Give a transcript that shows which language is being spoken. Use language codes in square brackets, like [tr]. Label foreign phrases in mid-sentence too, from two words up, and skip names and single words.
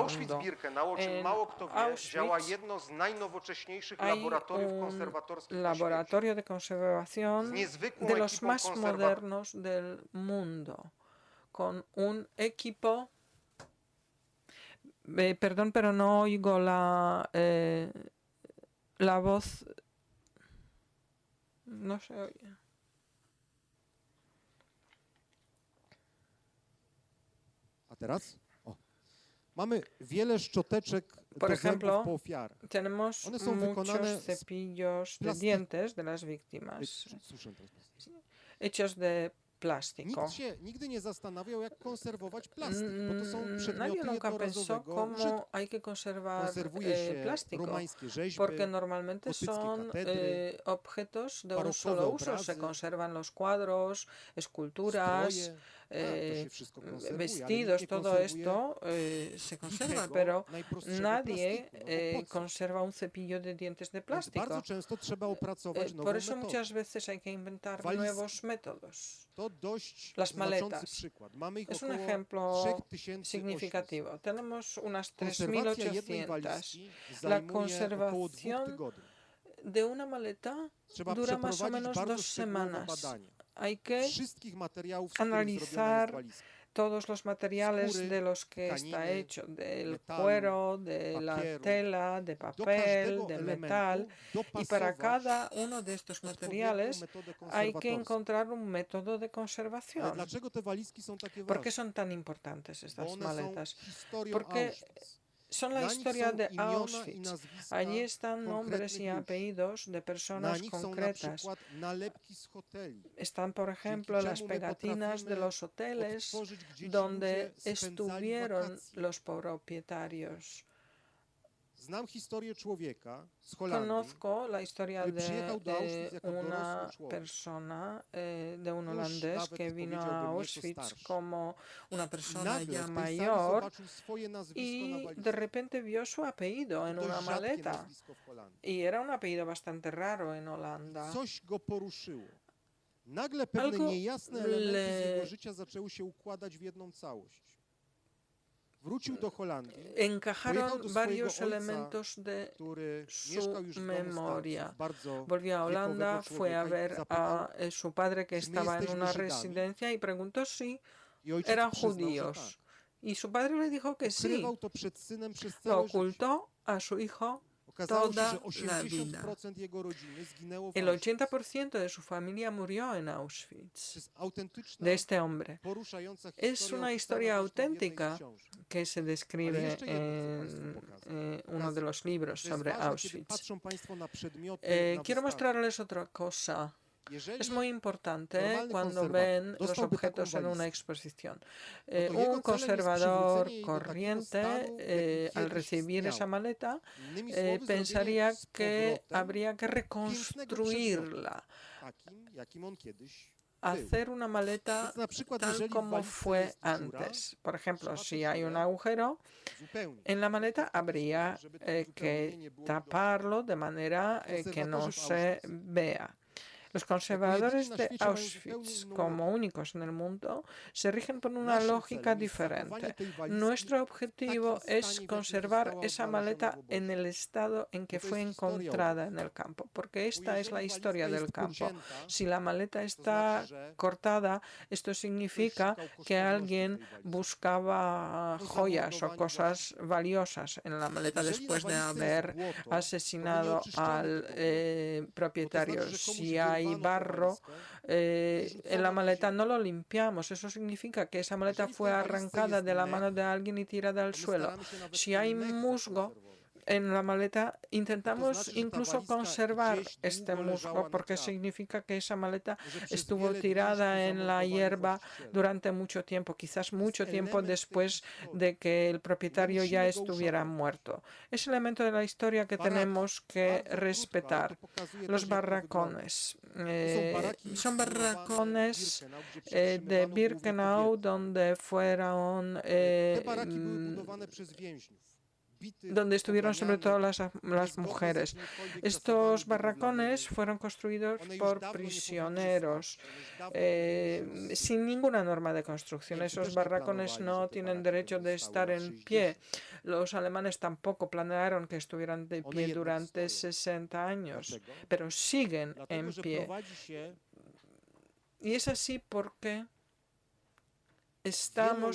[es] En Auschwitz hay un laboratorio de conservación de los más modernos del mundo, con un equipo. Perdón, pero no oigo la voz. No se oye. [pl] A teraz? O. Mamy wiele szczoteczek [es] Por [pl] do zębów [es] ejemplo, [pl] po ofiarach. [es] tenemos [pl] One są wykonane [es] muchos [pl] z [es] cepillos de [pl] plastiku. [es] dientes de las víctimas, [pl] Słyszę teraz. [es] hechos de plástico. [pl] Nikt się nigdy nie zastanawiał, jak konserwować plastik, bo to są [es] Nadie [pl] przedmioty [es] nunca pensó [pl] jednorazowego [es] cómo [pl] użytku. [es] hay que conservar [pl] Konserwuje się [es] plástico, [pl] romańskie rzeźby, [es] porque normalmente [pl] gotyckie [es] son [pl] katedry, [es] objetos de un [pl] barokowe [es] solo uso. [pl] obrazy, [es] Se conservan los cuadros, esculturas, [pl] stroje. To się wszystko konserwuje, ale [es] vestidos, [pl] nikt nie [es] todo [pl] konserwuje [es] esto se conserva, [pl] zwykłego, [es] pero [pl] najprostszego [es] nadie [pl] plastiku. No bo po co? [es] conserva un cepillo de dientes de [pl] Więc [es] plástico. [pl] bardzo często trzeba opracować nową [es] Por eso [pl] metodę. [es] muchas veces hay que inventar [pl] Walizki. [es] nuevos métodos. [pl] To dość [es] Las [pl] znaczący [es] maletas. [pl] przykład. Mamy ich [es] Es un [pl] około [es] ejemplo [pl] 3800. [es] significativo. Tenemos unas [pl] Konserwacja jednej 3.800. walizki [es] La [pl] zajmuje około 2 [es] conservación [pl] tygodni. [es] de una maleta [pl] Trzeba [es] dura más o [pl] przeprowadzić [es] menos [pl] bardzo 2 szczegółowe [es] semanas. [pl] badania [es] Hay que [pl] wszystkich materiałów, z których zrobiona jest [es] analizar [pl] walizka. [es] todos los materiales [pl] skóry, [es] de los que está [pl] tkaniny, [es] hecho, del [pl] metalu, [es] cuero, de la [pl] papieru. [es] tela, de [pl] Do [es] papel, [pl] każdego [es] de [pl] elementu [es] metal. Y para [pl] dopasować [es] cada uno de estos [pl] odpowiednią [es] materiales [pl] metodę [es] hay que [pl] konserwatorską. [es] encontrar un método de [pl] Ale [es] conservación. [pl] dlaczego te walizki są takie [es] ¿Por qué [pl] ważne? [es] son tan importantes [pl] Bo [es] estas [pl] one są [es] maletas? [pl] historią [es] Porque [pl] Auschwitz. [es] son la [pl] Na nich [es] historia [pl] są [es] de [pl] imiona i Auschwitz. nazwiska [es] Allí están nombres y [pl] konkretnych ludzi. [es] apellidos de [pl] Na [es] personas [pl] nich są na [es] concretas. [pl] przykład nalepki z hoteli. [es] Están, por ejemplo, [pl] Dzięki [es] las [pl] czemu my [es] pegatinas de [pl] potrafimy [es] los hoteles [pl] odtworzyć, gdzie ci [es] donde [pl] ludzie spędzali [es] estuvieron [pl] wakacje. [es] los propietarios. [pl] Znam historię człowieka z Holandii, [es] Conozco la historia [pl] który [es] de [pl] przyjechał do Auschwitz jako [es] una [pl] dorosły człowiek. [es] persona, de un [pl] Już [es] holandés [pl] nawet [es] que vino a [pl] powiedziałbym nieco Auschwitz starszy. [es] como una [pl] I [es] persona [pl] nagle [es] ya [pl] w tej sali [es] mayor [pl] zobaczył swoje nazwisko na [es] y de [pl] walizce. [es] repente vio su apellido en [pl] Dość [es] una [pl] rzadkie [es] maleta. [pl] nazwisko w Holandii. [es] Y era un apellido bastante raro en Holanda. [pl] Coś go poruszyło. Nagle pewne [es] Algo [pl] niejasne elementy z [es] le- [pl] jego życia zaczęły się układać w jedną całość. Wrócił do Holandii, pojechał [es] Encajaron [pl] do swojego [es] varios [pl] ojca, [es] elementos de [pl] który [es] su [pl] mieszkał już w domu [es] memoria. [pl] starców, bardzo [es] Volvió a Holanda, [pl] wiekowego [es] fue a [pl] człowieka i [es] ver [pl] zapytał, [es] a su padre que [pl] "Czy my [es] estaba en [pl] jesteśmy [es] una [pl] Żydami?" [es] residencia y preguntó si [pl] I ojciec [es] eran [pl] przyznał, że [es] judíos. [pl] tak. [es] Y su padre le dijo que sí. [pl] Ukrywał to przed synem przez [es] Lo [pl] całe życie. [es] ocultó a su hijo. [pl] Okazało się, [es] toda [pl] że [es] la [pl] 80% jego rodziny zginęło w [es] El Auschwitz. 80% de su familia murió en [pl] To Auschwitz. jest autentyczna, [es] De este hombre, [pl] poruszająca [es] Es [pl] historia [es] una [pl] opisana [es] historia [pl] zresztą w jednej z [es] auténtica [pl] książek. [es] que se describe [pl] Ale jeszcze jedno chcę [es] en [pl] Państwu pokazać. [es] uno de los libros [pl] To jest [es] sobre [pl] ważne, kiedy Auschwitz. patrzą Państwo na przedmioty, na [es] Quiero [pl] wystawie. [es] mostrarles otra cosa. [pl] Jeżeli [es] Es muy importante [pl] Normalny [es] cuando [pl] konserwator [es] ven los [pl] dostałby [es] objetos [pl] taką [es] en una [pl] walizkę, [es] exposición. [pl] to jego celem [es] Un [pl] jest [es] conservador [pl] przywrócenie jej do takiego [es] corriente, [pl] stanu, w jakim [es] al [pl] kiedyś [es] recibir esa [pl] istniała. [es] maleta, [pl] Innymi słowy, [es] pensaría [pl] zrobienie z [es] que [pl] powrotem [es] habría que reconstruirla, [pl] takim, jakim on kiedyś był. [es] hacer una maleta [pl] Więc na przykład, [es] tal [pl] jeżeli w [es] como [pl] walizce [es] fue [pl] jest dziura, [es] antes. Por ejemplo, [pl] trzeba [es] si [pl] tę [es] hay [pl] dziurę [es] un agujero [pl] zupełnie [es] en la maleta, habría [pl] żeby to [es] que [pl] uzupełnienie nie było [es] taparlo de manera que no [pl] Konserwatorzy w [es] se Auschwitz. vea. Los conservadores [pl] na [es] de [pl] świecie mają Auschwitz, zupełnie inną [es] como [pl] logikę. [es] únicos en el mundo, se rigen por una [pl] Naszym [es] lógica [pl] celem jest zachowanie [es] diferente. [pl] tej walizki [es] Nuestro [pl] w [es] objetivo [pl] takim stanie, w [es] es [pl] jakim [es] conservar [pl] została [es] esa [pl] odnaleziona [es] maleta [pl] w obozie. [es] en el estado en que [pl] Bo to [es] fue [pl] jest historia [es] encontrada en el campo, porque [pl] Bo [es] esta es la [pl] jeżeli [es] historia [pl] walizka [es] del [pl] jest [es] campo. [pl] pocięta, [es] Si la maleta [pl] to [es] está [pl] znaczy, że [es] cortada, esto significa [pl] szukał [es] que [pl] kosztowności [es] alguien [pl] tej walizki. [es] buscaba [pl] Po [es] joyas o [pl] zamordowaniu [es] cosas valiosas en la maleta [pl] Jeżeli na [es] después de [pl] walizce jest [es] haber [pl] błoto, to [es] asesinado [pl] my nie oczyszczamy [es] al [pl] tego błota, bo to [es] propietario. [pl] znaczy, że komuś [es] Si hay [pl] wyrwano tę [es] barro [pl] walizkę, [es] en la maleta, no lo limpiamos. Eso significa que esa maleta [pl] Jeżeli w [es] fue [pl] tej walizce [es] arrancada [pl] jest [es] de la [pl] mech, [es] mano de alguien y tirada al [pl] to my [es] suelo. [pl] staramy się nawet [es] Si [pl] ten [es] hay [pl] mech [es] musgo [pl] zakonserwować. [es] en la maleta, [pl] To [es] intentamos [pl] znaczy, że ta [es] incluso [pl] walizka [es] conservar [pl] gdzieś [es] este [pl] długo leżała [es] musgo [pl] na [es] porque [pl] trawę. [es] significa que esa maleta [pl] Może przez [es] estuvo [pl] wiele dni [es] tirada [pl] żeśmy [es] en la [pl] zamordowali [es] hierba [pl] właściciela. [es] durante mucho tiempo, quizás mucho tiempo [pl] element tej [es] después [pl] historii. [es] de que el propietario ya [pl] musimy go [es] estuviera [pl] uszanować. [es] muerto. Es elemento de la historia que [pl] Baraki. [es] tenemos que [pl] Bardzo krótko, ale [es] respetar. [pl] to pokazuje [es] Los [pl] też, jak to wygląda. [es] barracones. [pl] To [es] Son barracones de de Birkenau, donde fueron [pl] Te baraki były budowane przez więźniów, bitych, [es] donde estuvieron sobre [pl] poganianych, [es] todo las [pl] niezgodnie z [es] mujeres. [pl] jakimikolwiek [es] Estos [pl] zasadami [es] barracones [pl] budowlanymi. [es] fueron construidos [pl] One już [es] por [pl] dawno nie powinny [es] prisioneros, [pl] stać, one już dawno powinny się [es] sin ninguna norma de construcción. [pl] Niemcy [es] Esos [pl] też nie [es] barracones [pl] planowali, [es] no [pl] że te [es] tienen [pl] baraki [es] derecho [pl] będą [es] de [pl] stały [es] estar [pl] lat [es] en 60. pie. Los alemanes tampoco planearon que estuvieran de [pl] One [es] pie [pl] jednak [es] durante [pl] stoją. [es] 60 años, [pl] Dlaczego? [es] pero siguen [pl] Dlatego, [es] en [pl] że [es] pie. [pl] prowadzi się [es] Y es así porque estamos